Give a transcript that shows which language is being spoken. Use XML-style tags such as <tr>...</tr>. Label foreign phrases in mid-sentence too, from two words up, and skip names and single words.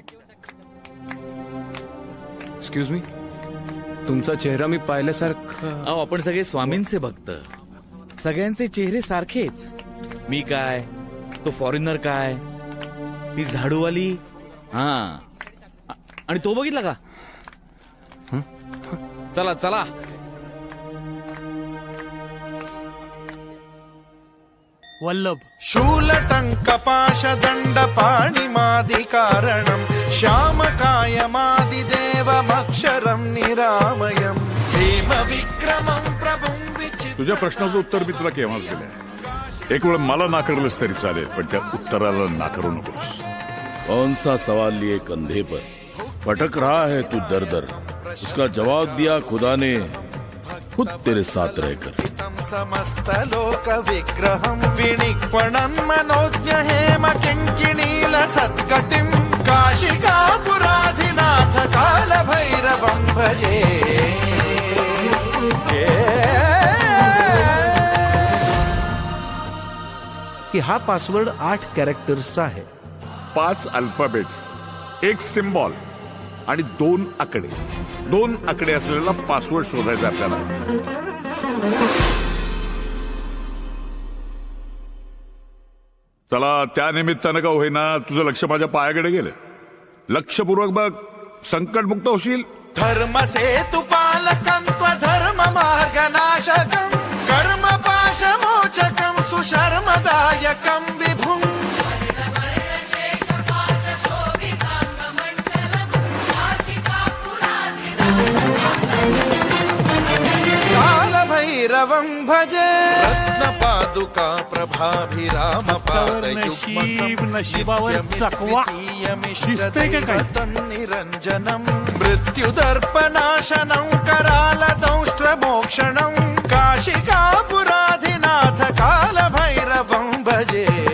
<en>excuse me,</en> <mr>तुमचा चेहरा मी पाहिल्यासारखं. अहो आपण सगळे स्वामींचे भक्त, सगळ्यांचे चेहरे सारखेच. मी काय, तो फॉरेनर काय, ती झाडूवाली, हा आणि तो बघितला का. चला चला. वल्लभ</mr> <sa>शूलटङ्कपाशदण्ड पाणिमादिकारणं श्यामकायमादिदेवमक्षरं निरामयं हेमविक्रमं प्रभुं विचित्रं.</sa> <mr>तुझ्या प्रश्नाचं उत्तर मी तुला केव्हाच दिलंय. एक वेळ मला नाकारलंस तरी चालेल, पण त्या उत्तराला नाकारू नकोस.</mr> <hi>कौन सा सवाल लिए कंधे पर भटक रहा है तू दर दर, उसका जवाब दिया खुदा ने खुद तेरे साथ रहकर.</hi> <sa>समस्त लोक विग्रहं विनिक्वणं मनोज्ञ हेम किङ्किणील सत्कटिं काशिकापुराधिनाथ काल भैरवं भजे.</sa> <mr>की हा पासवर्ड 8 कॅरेक्टर्सचा आहे. 5 अल्फाबेट्स, 1 सिम्बॉल आणि 2 आकडे. 2 आकडे असलेला पासवर्ड शोधायचा आपल्याला. चला, त्या निमित्तानं का होईना तुझं लक्ष माझ्या पायाकडे गेलं. लक्षपूर्वक बघ, संकटमुक्त होशील.</mr> <sa>धर्म सेतु पालकं त्वधर्म मार्गनाशकं कर्म पाशमोचकं सुशर्मदायकं विभुं. काल भैरवं भजे. रत्नपादुका प्रभाभिराम</sa> <mr>नशिबावर चकवा दिसतंय का काय?</mr> <sa>निरंजनं मृत्युदर्पनाशनं कराल दंष्ट्रमोक्षणं काशिकापुराधिनाथ काल भैरवं भजे.</sa>